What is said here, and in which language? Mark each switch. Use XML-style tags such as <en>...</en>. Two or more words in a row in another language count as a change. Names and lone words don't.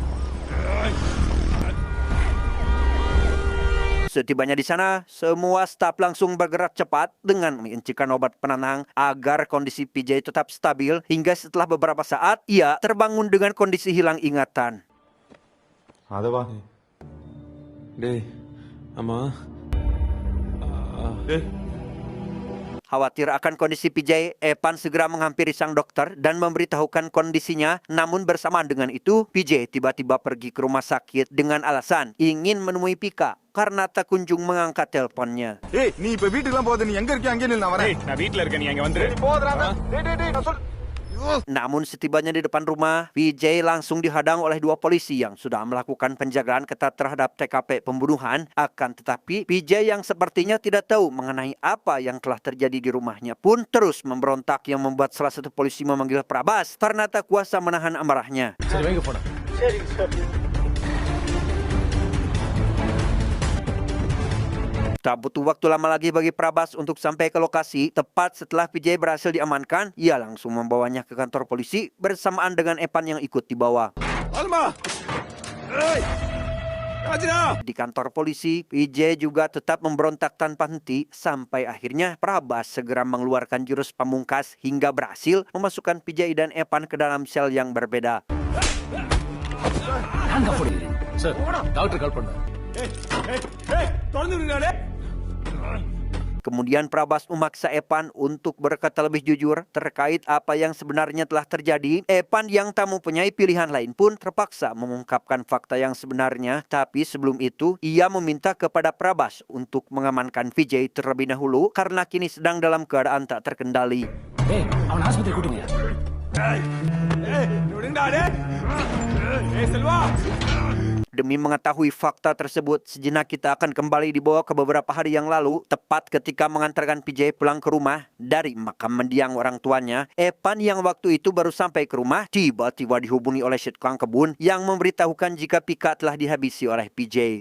<id>Setibanya di sana, semua staf langsung bergerak cepat dengan mengincirkan obat penenang agar kondisi PJ tetap stabil hingga setelah beberapa saat ia terbangun dengan kondisi hilang ingatan.</id> <ta>அதவா டேய், அம்மா.</ta> <id>Khawatir akan kondisi PJ, Epan segera menghampiri sang dokter dan memberitahukan kondisinya. Namun bersamaan dengan itu, PJ tiba-tiba pergi ke rumah sakit dengan alasan ingin menemui Pika karena tak kunjung mengangkat teleponnya.</id> <ta>ஏய் நீ இப்ப வீட்டுக்குலாம் போகாத, நீ எங்க இருக்கியா அங்கே நில்லு, நான் வரேன். நான் வீட்ல இருக்கேன், நீ அங்க வந்துரு. போதுடா. டேய் நான் சொல்.</ta> <id>Namun setibanya di depan rumah, PJ langsung dihadang oleh dua polisi yang sudah melakukan penjagaan ketat terhadap TKP pembunuhan. Akan tetapi, PJ yang sepertinya tidak tahu mengenai apa yang telah terjadi di rumahnya pun terus memberontak, yang membuat salah satu polisi memanggil Prabas karena tak kuasa menahan amarahnya.</id> <ta>சரி வைங்க போடா.</ta> <id>Tak butuh waktu lama lagi bagi Prabas untuk sampai ke lokasi. Tepat setelah PJ berhasil diamankan, ia langsung membawanya ke kantor polisi bersamaan dengan Epan yang ikut dibawa. Di kantor polisi, PJ juga tetap memberontak tanpa henti sampai akhirnya Prabas segera mengeluarkan jurus pamungkas hingga berhasil memasukkan PJ dan Epan ke dalam sel yang berbeda.</id> <ta>சார்,</ta> <en>doctor call</en> <ta>பண்ணார்.</ta> <id>Kemudian Prabas memaksa Epan untuk berkata lebih jujur terkait apa yang sebenarnya telah terjadi. Epan yang tak mempunyai pilihan lain pun terpaksa mengungkapkan fakta yang sebenarnya. Tapi sebelum itu, ia meminta kepada Prabas untuk mengamankan Vijay terlebih dahulu karena kini sedang dalam keadaan tak terkendali.</id> <ta>அவன் ஆஸ்பத்திரி கூட்டுங்க.</ta> <id>Demi mengetahui fakta tersebut, sejenak kita akan kembali dibawa ke beberapa hari yang lalu, tepat ketika mengantarkan Vijay pulang ke rumah dari makam mendiang orang tuanya. Epan yang waktu itu baru sampai ke rumah, tiba-tiba dihubungi oleh si tukang kebun yang memberitahukan jika Pika telah dihabisi oleh Vijay.</id>